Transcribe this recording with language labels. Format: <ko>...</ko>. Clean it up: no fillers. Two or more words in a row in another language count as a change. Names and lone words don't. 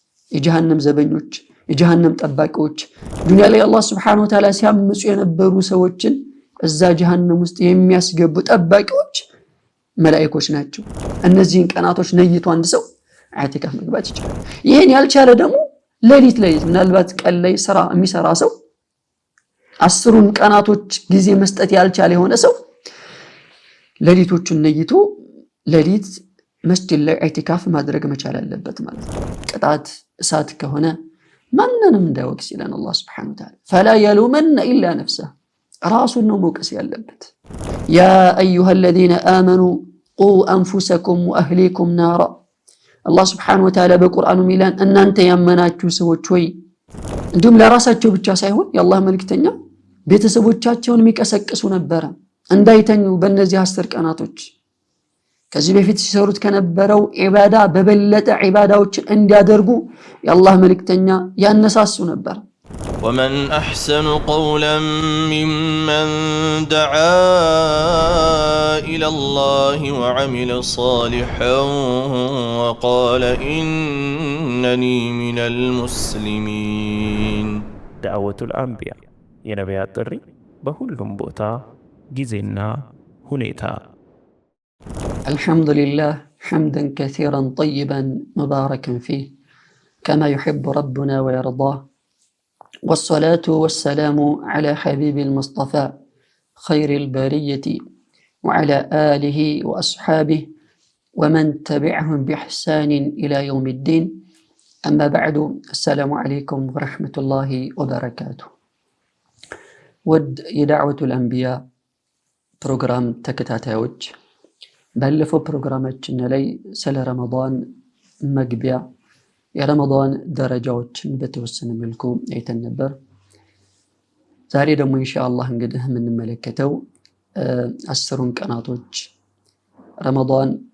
<am>የጀሃነም ዘበኞች የጀሃነም ጠባቂዎች ዱንያ ላይ አላህ</am> <ar>سبحانه وتعالى</ar> <am>ሲያምፁ የነበሩ ሰዎችን እዛ ጀሃነም ውስጥ የሚያስገቡ ጠባቂዎች መላእክቶች ናቸው። እነዚህን ቀናቶች ነይቶ አንድ ሰው ኢዕቲካፍ መግባት ይችላል። ይሄን ያልቻለ ደግሞ ሌሊት ላይ ምናልባት ቀን ላይ ስራ የሚሰራ ሰው 10ን ቀናቶች ጊዜ መስጠት ያልቻለ የሆነ ሰው ሌሊቶቹን ነይቶ ሌሊት መስጂድ ላይ ኢዕቲካፍ ማድረግ መቻል አለበት ማለት ነው። ቅጣት እሳት ከሆነ ማንንም እንዳይወቅስ ይላል አላህ</am> <ar>سبحانه وتعالى فلا يلومن الا نفسه</ar> <am>ራሱን ነው መውቀስ ያለበት።</am> <ar>يا ايها الذين امنوا قوا انفسكم واهليكم نارا</ar> <am>አላህ</am> <ar>سبحانه وتعالى</ar> <am>በቁርአኑ ሚላን እናንተ ያመናችሁ ሰዎች ሆይ እንዲሁም ለራሳቸው ብቻ ሳይሆን የአላህ መልእክተኛ ቤተሰቦቻቸውን የሚቀሰቅሱ ነበር እንዳይተኙ በእነዚህ 10 ቀናቶች ከዚህ በፊት ሲሰሩት ከነበረው ኢባዳ በበለጠ ኢባዳዎችን እንዲያደርጉ የአላህ መልእክተኛ ያነሳሱ ነበር።</am> <ar>ومن أحسن قولا ممن دعا إلى الله وعمل صالحا وقال إنني من المسلمين. دعوة الأنبياء</ar> <am>የነቢያት ጥሪ በሁሉም ቦታ ጊዜና ሁኔታ</am> <ar>الحمد لله حمدا كثيرا طيبا مباركا فيه كما يحب ربنا ويرضاه والصلاة والسلام على حبيب المصطفى خير البرية وعلى آله وأصحابه ومن تبعهم بإحسان إلى يوم الدين أما بعد السلام عليكم ورحمة الله وبركاته. ود يدعوة الأنبياء بروجرام تكتاتاوج</ar> <am>ባለፈው ፕሮግራማችን ላይ ስለ ረመዳን መግቢያ የረመዳን ደረጃዎችን በተወሰነ መልኩ አይተን ነበር። ዛሬ ደግሞ ኢንሻአላህ እንግዲህ የምንመለከተው 10ን ቀናቶች ረመዳን</am>